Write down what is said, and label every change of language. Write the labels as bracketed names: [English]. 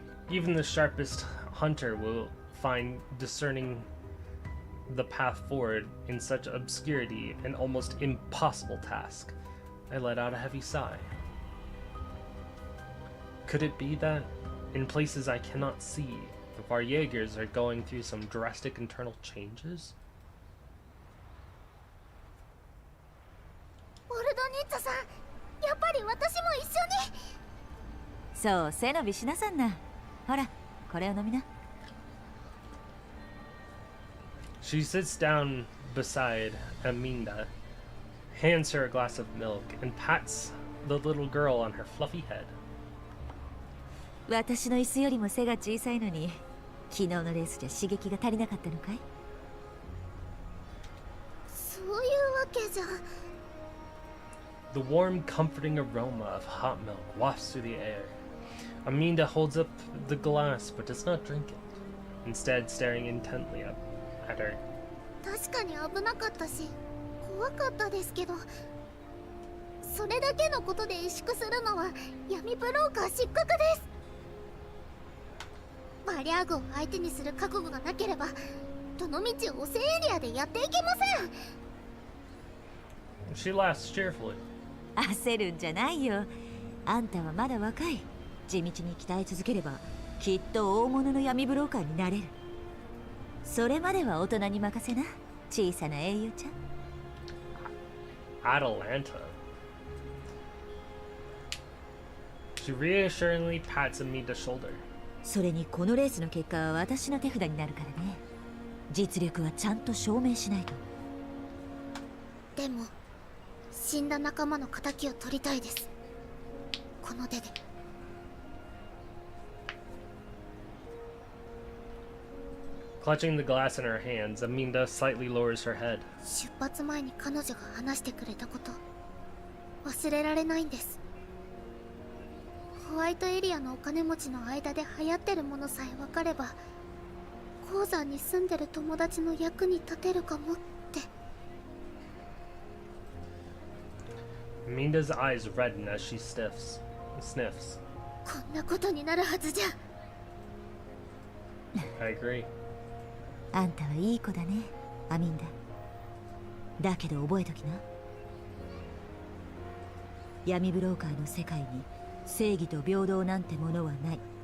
[English] Even the sharpest hunter will find discerning the path forward in such obscurity an almost impossible task. I let out a heavy sigh. Could it be that, in places I cannot see, the Varjägers are going through some drastic internal changes? [Japanese] オルドニッツさん、やっぱり私も一緒に。そう背伸びしなさんな。ほらこれを飲みな。 [English] She sits down beside Aminda, hands her a glass of milk, and pats the little girl on her fluffy head. [Japanese] 私の椅子よりも背が小さいのに昨日のレースじゃ刺激が足りなかったのかい？そういうわけじゃ。 [English] The warm, comforting aroma of hot milk wafts through the air. Aminda holds up the glass but does not drink it, instead staring intently at her. [Japanese] 確かに危なかったし怖かったですけど、それだけのことで萎縮するのは闇ブローカー失格です。バリアーグを相手にする覚悟がなければどのみち汚染エリアでやっていけません。 [English] She laughs cheerfully. [Japanese] 焦るんじゃないよ。あんたはまだ若い。地道に鍛え続ければきっと大物の闇ブローカーになれる。それまでは大人に任せな、小さな英雄ちゃん。 [English] Atalanta. She reassuringly pats Aminda's shoulder. [Japanese] それにこのレースの結果は私の手札になるからね。実力はちゃんと証明しないと。でも死んだ仲間の仇を取りたいです、この手で。 [English] Clutching the glass in her hands, Aminda slightly lowers her head. [Japanese] 出発前に彼女が話してくれたこと忘れられないんです。ホワイトエリアのお金持ちの間で流行ってるものさえ分かれば鉱山に住んでる友達の役に立てるかもって。 [English] Minda's eyes redden as she sniffs. [Japanese] こんなことになるはずじゃ。 [English] I agree. [Japanese] あんたはいい子だね、アミンダ。だけど覚えときな。闇ブローカーの世界に正義と平等なんてものはない。